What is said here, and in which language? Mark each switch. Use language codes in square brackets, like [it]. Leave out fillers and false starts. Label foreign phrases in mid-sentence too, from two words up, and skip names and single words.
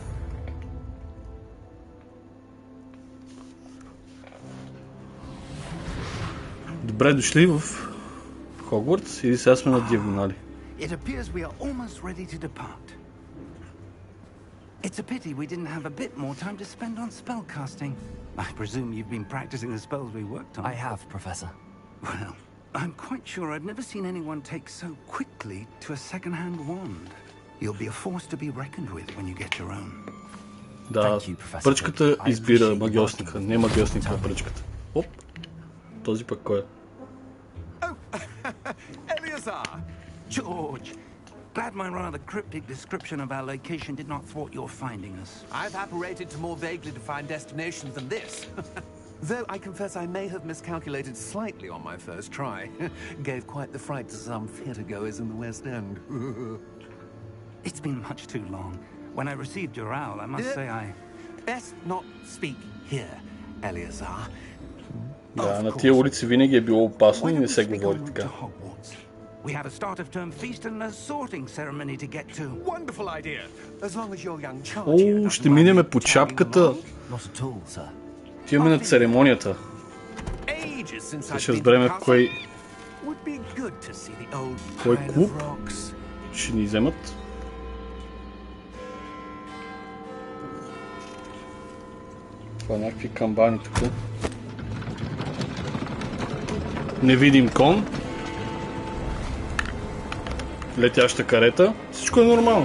[bg] Добре дошли в Хогуортс или сега сме на диагонали? [en] It appears we are almost ready to depart. It's a pity we didn't have a bit more time to spend on spellcasting. I presume you've been practicing the spells we worked on. I have, Professor. Well, I'm quite sure I've never seen anyone take so quickly to a second-hand wand. You'll be a force to be reckoned with when you get your own. [bg] Да, пръчката избира магиосника, не магиосника на пръчката. Оп, този пък кой е? [en] George, glad my rather cryptic description of our location did not thwart your finding us. I've apparated to more vaguely defined destinations than this. Though I confess I may have miscalculated slightly on my first try. Gave quite the fright to some theatregoers in the West End. It's been much too long. When I received your owl, I must say I... Best not speak here, Eleazar. [bg] Да, на тия улици винаги е било опасно и не се говори така. [en] We have a start of term feast and a sorting ceremony to get to. Wonderful idea. As long as your young child here [bg] О, [en] doesn't [bg] ще [en] mind [bg] минеме по [en] tagging [bg] чапката. [en] along. Not at all, sir. [bg] Отиваме на церемонията. [en] Ages since [bg] Ще [en] I've been to [bg] разберем [en] the [bg] в [en] castle. [bg] кой [en] Would be good to see the old [bg] Кой [en] pile of [bg] клуб? [en] rocks. [bg] ще ни вземат. Това някакви камбани тук. Невидим кон. Летяща карета. Всичко е нормално.